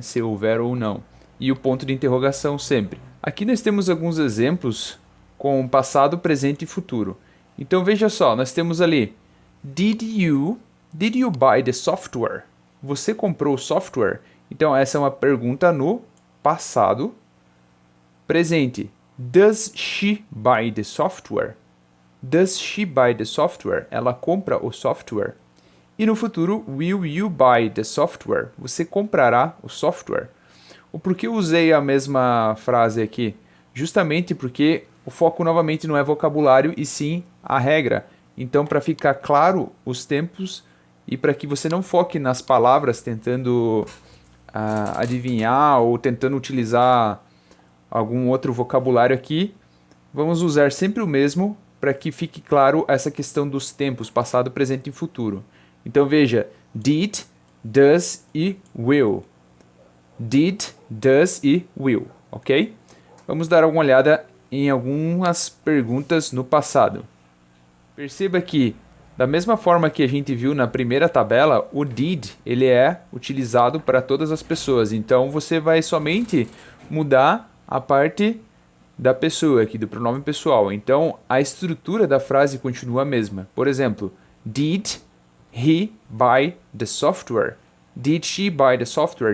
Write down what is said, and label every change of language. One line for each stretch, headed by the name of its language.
Portuguese: Se houver ou não. E o ponto de interrogação sempre. Aqui nós temos alguns exemplos com passado, presente e futuro. Então veja só, nós temos ali
English: Did you buy the software?
Portuguese: Você comprou o software? Então essa é uma pergunta no passado. Presente.
English: Does she buy the software? Does she buy the software?
Portuguese: Ela compra o software. E no futuro,
English: will you buy the software?
Portuguese: Você comprará o software. O porquê eu usei a mesma frase aqui? Justamente porque o foco novamente não é vocabulário e sim a regra. Então, para ficar claro os tempos e para que você não foque nas palavras tentando adivinhar ou tentando utilizar algum outro vocabulário aqui, vamos usar sempre o mesmo para que fique claro essa questão dos tempos, passado, presente e futuro. Então veja, did, does e will. Did, does e will, ok? Vamos dar uma olhada em algumas perguntas no passado. Perceba que, da mesma forma que a gente viu na primeira tabela, o did ele é utilizado para todas as pessoas. Então você vai somente mudar a parte da pessoa aqui, do pronome pessoal. Então a estrutura da frase continua a mesma. Por exemplo,
English: did he buy the software? Did she buy the software?